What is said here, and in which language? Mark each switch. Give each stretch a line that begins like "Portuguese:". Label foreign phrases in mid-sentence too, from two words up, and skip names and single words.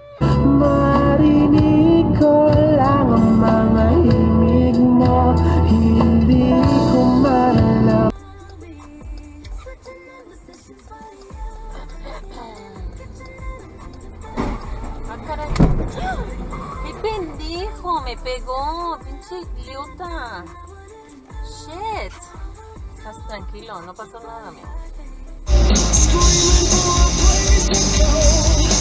Filipino: Marinig ko lang ang mga himig mo, hindi ko malalaman.
Spanish: ¡Qué pendejo! Me pegó, pinche idiota. Shit. Estás tranquilo, no pasó nada, mi amor.